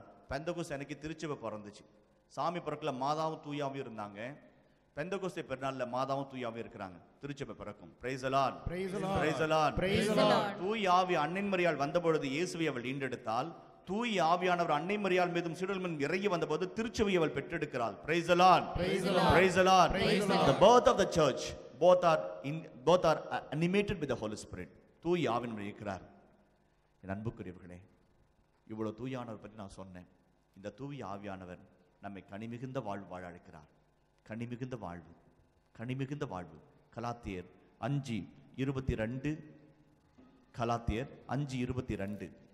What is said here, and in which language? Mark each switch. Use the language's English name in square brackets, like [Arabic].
[Tamil] பெந்தகோஸ்தே அன்னைக்கு திருச்சபை பிறந்துச்சு. சாமி பிறக்கல மாதாவும் தூயாவும் இருந்தாங்க. பெந்தகோஸ்தே பெருநாள்ல மாதாவும் தூயாவும் இருக்கிறாங்க. திருச்சபை பிறக்கும். [English] Praise the Lord, Praise the Lord. Praise the Lord, Praise the Lord. [Tamil] தூய ஆவி அன்னை மரியாள் வந்தபொழுது இயேசுவை அவள் ஈண்டெடுத்தாள். தூய ஆவியானவர் அன்னை மரியாள் மீதும் சீடர்கள் மீதும் இறங்கி வந்தபோது திருச்சபையை அவள் பெற்றெடுக்கிறாள். [English] Praise the Lord, Praise the Lord. Praise the Lord. Praise the Lord. The birth of the church both are animated with the Holy Spirit. [Tamil] தூய ஆவியானவர் இருக்கிறார். என் அன்புக்குரியவர்களே, இவ்வளவு தூயானவர் பற்றி நான் சொன்னேன். இந்த தூய ஆவியானவர் நம்மை கனிமிகுந்த வாழ்வு வாழ அழைக்கிறார். கனிமிகுந்த வாழ்வு, கனிமிகுந்த வாழ்வு. கலாத்தியர் 5:22, கலாத்தியர் 5:22.